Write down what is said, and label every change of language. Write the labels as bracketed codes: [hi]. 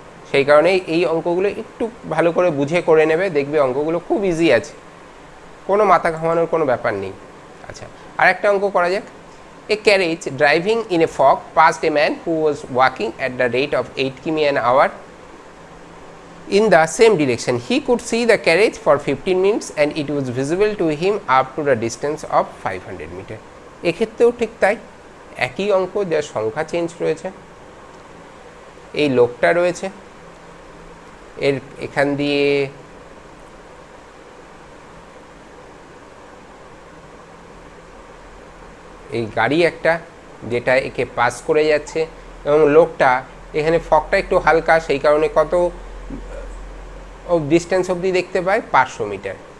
[bn] সেই কারণেই এই অঙ্কগুলো একটু ভালো করে বুঝে করে নেবে, দেখবে অঙ্কগুলো খুব ইজি আছে, কোনো মাথা ঘামানোর কোনো ব্যাপার নেই। আচ্ছা, আর একটা অঙ্ক করা যাক। [en] A carriage driving in a fog past a man who was walking at the rate of 8 কিমি an hour in the same direction. He could see the carriage for 15 minutes and it was visible to him up to the distance of 500 meter. [bn] এক্ষেত্রেও ঠিক তাই, একই অঙ্ক, যার সংখ্যা change রয়েছে। এই লোকটা রয়েছে, এর এখান দিয়ে এই গাড়ি একটা যেটা একে পাস করে যাচ্ছে, এবং লোকটা এখানে ফগটা একটু হালকা, সেই কারণে কত ডিস্টেন্স অবধি দেখতে পায়, 500 মিটার।